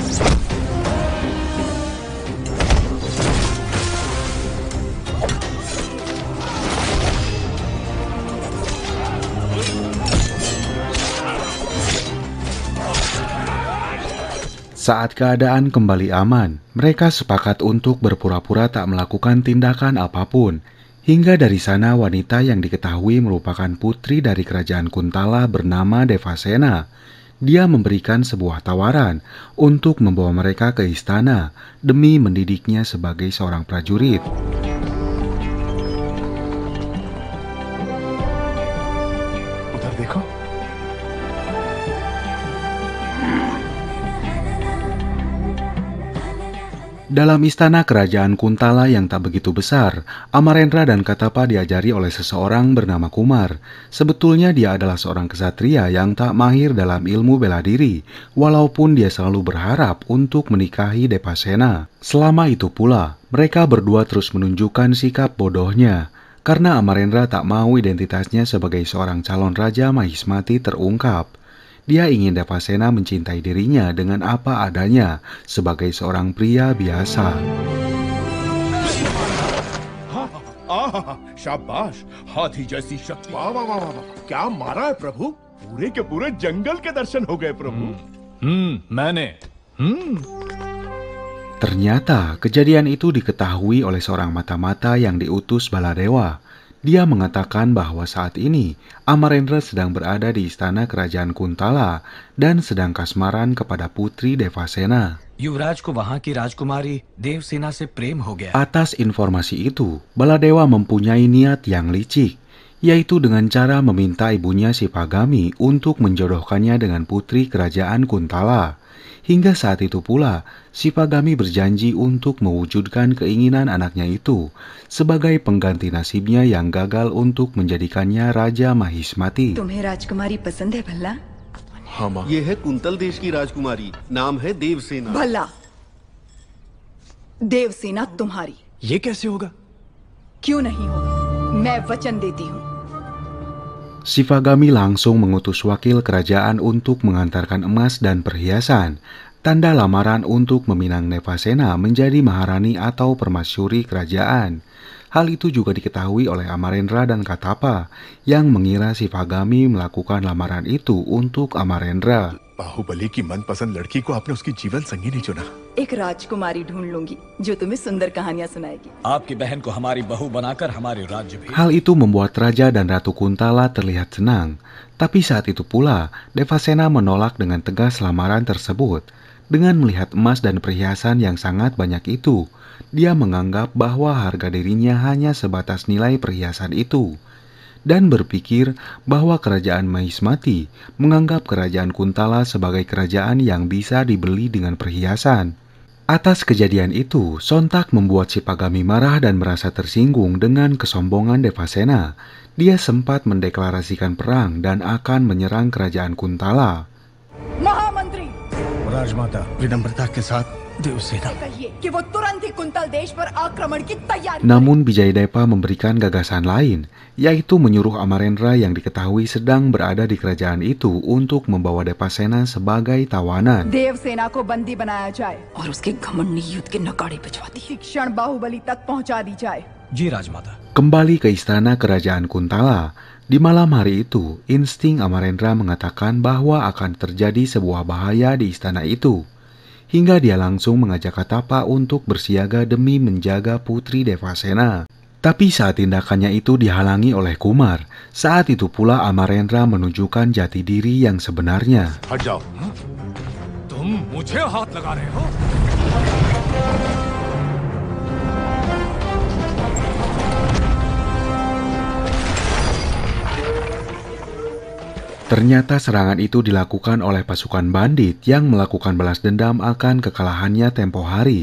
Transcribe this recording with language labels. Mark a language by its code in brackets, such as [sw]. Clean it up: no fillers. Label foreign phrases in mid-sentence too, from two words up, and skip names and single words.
[id] Saat keadaan kembali aman, mereka sepakat untuk berpura-pura tak melakukan tindakan apapun, Hingga dari sana wanita yang diketahui merupakan putri dari kerajaan Kuntala bernama Devasena. Dia memberikan sebuah tawaran untuk membawa mereka ke istana demi mendidiknya sebagai seorang prajurit. [hi] उधर देखो। [id] Dalam istana kerajaan Kuntala yang tak begitu besar, Amarendra dan Katapa diajari oleh seseorang bernama Kumar. Sebetulnya dia adalah seorang ksatria yang tak mahir dalam ilmu bela diri, walaupun dia selalu berharap untuk menikahi Devasena. Selama itu pula, mereka berdua terus menunjukkan sikap bodohnya, karena Amarendra tak mau identitasnya sebagai seorang calon raja Mahismati terungkap. Dia ingin Devasena mencintai dirinya dengan apa adanya sebagai seorang pria biasa. [hi] शाबाश, हाथी जैसी शक्ति। वाह वाह वाह वाह, क्या मारा है प्रभु। पूरे के पूरे जंगल के दर्शन हो गए प्रभु। मैंने [id] Ternyata kejadian itu diketahui oleh seorang mata-mata yang diutus Baladewa. Dia mengatakan bahwa saat ini Amarendra sedang berada di istana kerajaan Kuntala dan sedang kasmaran kepada putri Devasena. [hi] युवराज को वहां की राजकुमारी देवसेना से प्रेम हो गया। [id] Atas informasi itu, Baladewa mempunyai niat yang licik, yaitu dengan cara meminta ibunya Sipagami untuk menjodohkannya dengan putri kerajaan Kuntala. Hingga saat itu pula, Sipagami berjanji untuk mewujudkan keinginan anaknya itu sebagai pengganti nasibnya yang gagal untuk menjadikannya Raja Mahismati. [hi] तुम्हें राजकुमारी पसंद है भल्ला? हाँ माँ। ये है कुंतल देश की राजकुमारी, नाम है देवसेना। भल्ला, देवसेना तुम्हारी। ये कैसे होगा? क्यों नहीं होगी? मैं वचन देती हूँ। [id] Sipagami langsung mengutus wakil kerajaan untuk mengantarkan emas dan perhiasan, tanda lamaran untuk meminang Devasena menjadi maharani atau permasyuri kerajaan. Hal itu juga diketahui oleh Amarendra dan Katapa, yang mengira Sipagami melakukan lamaran itu untuk Amarendra. [hi] बाहुबली की मनपसंद लड़की को आपने उसकी जीवन संगिनी चुना। एक राजकुमारी ढूंढ लूंगी जो तुम्हें सुंदर कहानियां सुनाएगी। आपकी बहन को हमारी बहू बनाकर हमारे राज्य भी। [id] Hal itu membuat Raja dan Ratu Kuntala terlihat senang, tapi saat itu pula Devasena menolak dengan tegas lamaran tersebut. Dengan melihat emas dan perhiasan yang sangat banyak itu, dia menganggap bahwa harga dirinya hanya sebatas nilai perhiasan itu, dan berpikir bahwa kerajaan Mahismati menganggap kerajaan Kuntala sebagai kerajaan yang bisa dibeli dengan perhiasan. Atas kejadian itu, sontak membuat Sipagami marah dan merasa tersinggung dengan kesombongan Devasena. Dia sempat mendeklarasikan perang dan akan menyerang kerajaan Kuntala. [hi] महामंत्री, राजमाता विनम्रता के साथ देवसेना। कहिए कि वो तुरंत ही कुंतल देश पर आक्रमण की तैयारी करे। [id] Namun Bijayadepa memberikan gagasan lain, yaitu menyuruh Amarendra yang diketahui sedang berada di kerajaan itu untuk membawa Devasena sebagai tawanan. [hi] देवसेना को बंदी बनाया जाए और उसके घमंडी युद्ध के नगाड़े बजवा दिए। क्षण बाहुबली तक पहुंचा दी जाए। जी राजमाता। [id] Kembali ke istana kerajaan Kuntala. Di malam hari itu, insting Amarendra mengatakan bahwa akan terjadi sebuah bahaya di istana itu. Hingga dia langsung mengajak Katapa untuk bersiaga demi menjaga putri Devasena. Tapi saat tindakannya itu dihalangi oleh Kumar, saat itu pula Amarendra menunjukkan jati diri yang sebenarnya. [hi] हट जाओ। तुम मुझे हाथ लगा रहे हो? [id] Ternyata serangan itu dilakukan oleh pasukan bandit yang melakukan balas dendam akan kekalahannya tempo hari.